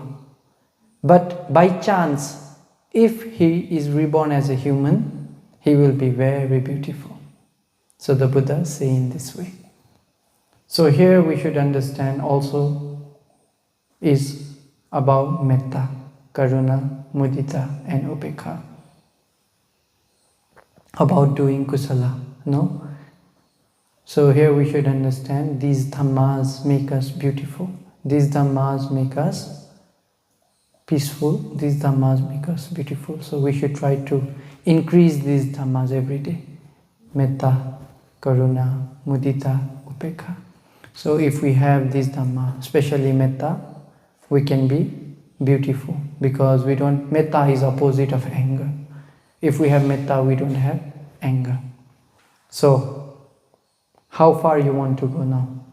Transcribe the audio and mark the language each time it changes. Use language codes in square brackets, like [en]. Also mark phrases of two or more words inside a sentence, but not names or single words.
[en] But by chance, if he is reborn as a human, he will be very beautiful. So the Buddha is saying this way. So here we should understand also is about [pi] metta, karuna, mudita [en] and upekha. About doing kusala, no? So here we should understand these dhammas make us beautiful. These dhammas make us peaceful. These dhammas make us beautiful. So we should try to increase these dhammas every day. [pi] Metta, karuna, mudita, upekha. [en] So if we have these dhamma, especially metta, we can be beautiful because we don't, metta is opposite of anger. If we have metta, we don't have anger. So, how far you want to go now?